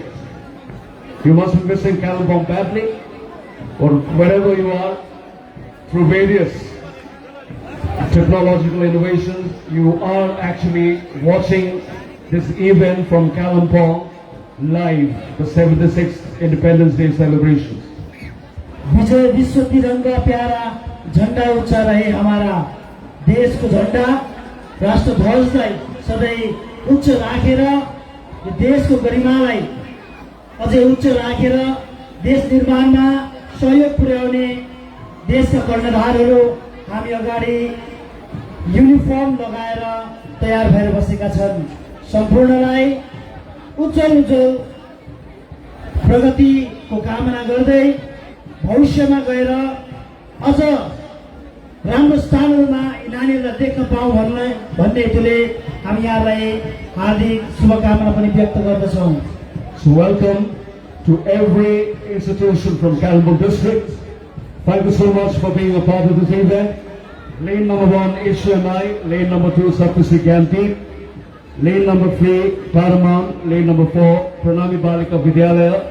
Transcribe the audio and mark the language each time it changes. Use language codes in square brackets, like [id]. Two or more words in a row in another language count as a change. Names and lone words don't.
[en] You must be missing Kalimpong badly, or wherever you are, through various technological innovations, you are actually watching this event from Kalimpong live, the 76th Independence Day celebrations. [hi] विजय विश्व तिरंगा प्यारा झंडा ऊंचा रहे हमारा, [ne] देश को झंडा राष्ट्र ध्वजलाई सधैँ उच्च राखेर देश को गरिमालाई अझै उच्च राखेर देश निर्माणमा सहयोग पुर्याउने देशका कर्णधारहरू हामी अगाडि युनिफर्म लगाएर तयार भएर बसेका छन्। सम्पूर्णलाई उज्जवल उज्जवल प्रगतिको कामना गर्दै भविष्यमा गएर अझ राम्रो स्थानहरूमा नानीहरूलाई देख्न पाऊँ भन्ने हेतुले हामी यहाँलाई हार्दिक शुभकामना पनि व्यक्त गर्दछौँ। [en] So welcome to every institution from Kalimpong district. Thank you so much for being a part of this event. Lane number 1, HMI. Lane number 2, Saptasi Gyanti. Lane number 3, Paramount. Lane number 4, Pranami Balika Vidyalaya.